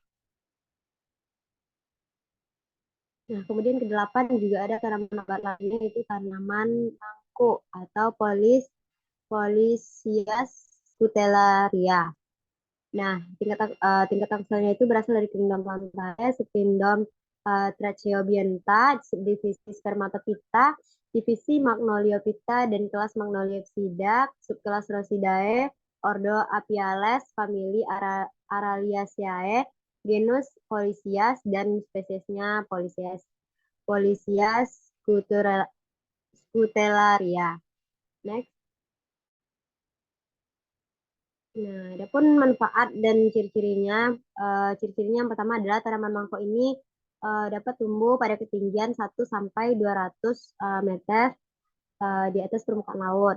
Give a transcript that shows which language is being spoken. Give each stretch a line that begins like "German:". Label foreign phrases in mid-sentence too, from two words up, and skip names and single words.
Indonesian: Nah, kemudian kedelapan juga ada tanaman obat lainnya, yaitu tanaman mangkuk atau Policias scutellaria. Nah, tingkat asalnya itu berasal dari kingdom Plantae, subkingdom Tracheobionta, divisi Spermatophyta, divisi Magnoliophyta, dan kelas Magnoliopsida, subkelas Rosidae, ordo Apiales, famili Araliaceae, genus Policias, dan spesiesnya Policias scutellaria. Next. Nah, adapun manfaat dan ciri-cirinya, ciri-cirinya yang pertama adalah tanaman mangkok ini dapat tumbuh pada ketinggian 1 sampai 200 meter di atas permukaan laut.